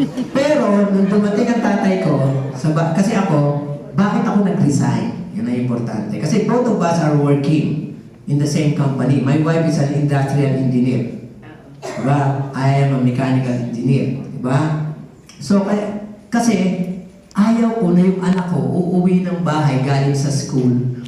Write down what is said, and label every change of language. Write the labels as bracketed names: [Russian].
[Filipino] Pero, nung dumating ang tatay ko, kasi ako, bakit ako nag-resign? Yun ang importante. [English] Kasi both of us are working in the same company. My wife is an industrial engineer. [Filipino] Diba? [English] I am a mechanical engineer. [Filipino] Diba? So, kasi ayaw ko na yung anak ko uuwi ng bahay galing sa school.